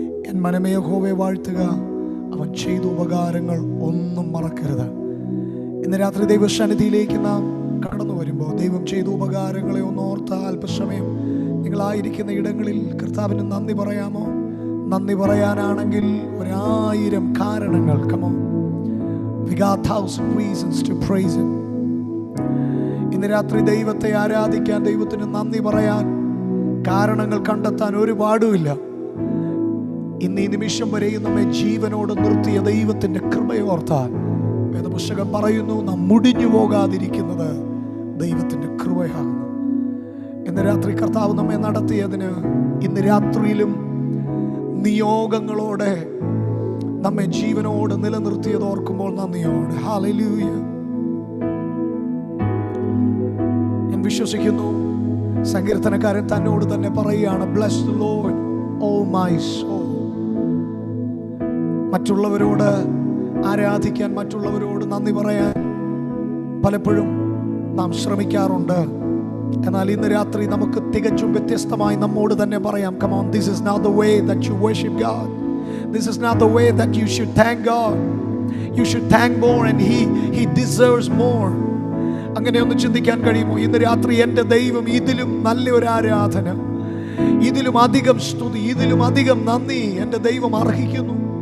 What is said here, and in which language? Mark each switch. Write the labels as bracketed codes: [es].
[ml] N മനമേ യഹോവയെ വാഴ്ത്തുക, അവൻ ചെയ്ത ഉപകാരങ്ങൾ ഒന്നും മറക്കരുത്. ഇന്ന് രാത്രി ദൈവസന്നിധിയിലേക്ക് നാം കടന്നു വരുമ്പോൾ ദൈവം ചെയ്ത ഉപകാരങ്ങളെ ഒന്ന് ഓർത്ത അല്പസമയം നിങ്ങളായിരിക്കുന്ന ഇടങ്ങളിൽ കർത്താവിന് നന്ദി പറയാമോ? നന്ദി പറയാനാണെങ്കിൽ 1000 കാരണങ്ങൾ. [en] Come on. We got 1000 reasons to praise him. [ml] ഇന്ന് രാത്രി ദൈവത്തെ ആരാധിക്കാൻ, ദൈവത്തിന് നന്ദി പറയാൻ കാരണങ്ങൾ കണ്ടെത്താൻ ഒരുപാടുമില്ല. ഇന്ന് ഈ നിമിഷം വരെയും നമ്മെ ജീവനോട് നിർത്തിയ ദൈവത്തിൻ്റെ കൃപയോർത്താൽ വേദപുസ്തകം പറയുന്നു, നാം മുടിഞ്ഞു പോകാതിരിക്കുന്നത് ദൈവത്തിൻ്റെ കൃപയാകുന്നു. ഇന്ന് രാത്രി കർത്താവ് നമ്മെ നടത്തിയതിന്, ഇന്ന് രാത്രിയിലും നിയോഗങ്ങളോടെ നമ്മെ ജീവനോട് നിലനിർത്തിയത് ഓർക്കുമ്പോൾ നന്ദിയോടെ ഹല്ലേലൂയ. ഞാൻ വിശ്വസിക്കുന്നു സങ്കീർത്തനക്കാരൻ തന്നോട് തന്നെ പറയുകയാണ്, [en] bless the Lord, oh my soul. [ml] മറ്റുള്ളവരോട് ആരാധിക്കാൻ, മറ്റുള്ളവരോട് നന്ദി പറയാൻ പലപ്പോഴും നാം ശ്രമിക്കാറുണ്ട്. എന്നാൽ ഇന്ന് രാത്രി നമുക്ക് തികച്ചും വ്യത്യസ്തമായി നമ്മോട് തന്നെ പറയാം, [en] come on, this is not the way that you worship God. This is not the way that you should thank God. You should thank more and he deserves more. [ml] അങ്ങനെ ഒന്ന് ചിന്തിക്കാൻ കഴിയുമോ? ഇന്ന് രാത്രി എൻ്റെ ദൈവം ഇതിലും നല്ലൊരു ആരാധന, ഇതിലും അധികം സ്തുതി, ഇതിലും അധികം നന്ദി എൻ്റെ ദൈവം അർഹിക്കുന്നു.